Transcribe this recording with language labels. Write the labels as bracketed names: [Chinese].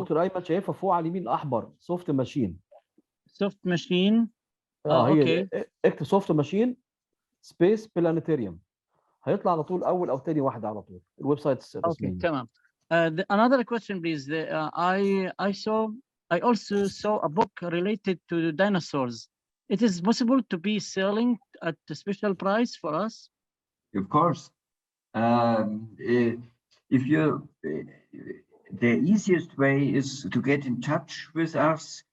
[Arabic] دكتور أيمن شايفها فوق على اليمين الأحمر soft machine. [English] Soft machine. [Arabic] هي اكتب soft machine space planetarium. هيطلع على طول أول أو تاني واحدة على طول الويب سايت الرسمي. Okay, تمام. [English] Another question, please. I also saw a book related to dinosaurs. It is possible to be selling at a special price for us? Of course. If you, the easiest way is to get in touch with us.